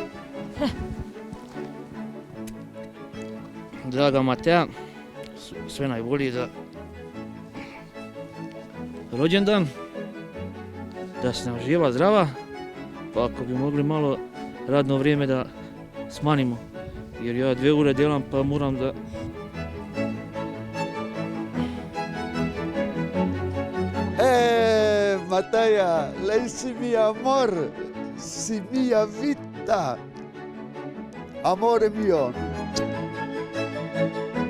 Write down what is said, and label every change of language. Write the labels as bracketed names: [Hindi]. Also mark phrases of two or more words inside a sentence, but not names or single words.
[Croatian] Draga Mateja, sve najbolje za rođendan, da si nam živa, zdrava, pa ako bi mogli malo radno vrijeme da smanjimo, jer ja 2 [Slovenian] ure delam [Croatian] pa moram da... [Italian] Mateja, lei si mi amor, si mia vita. Amore mio.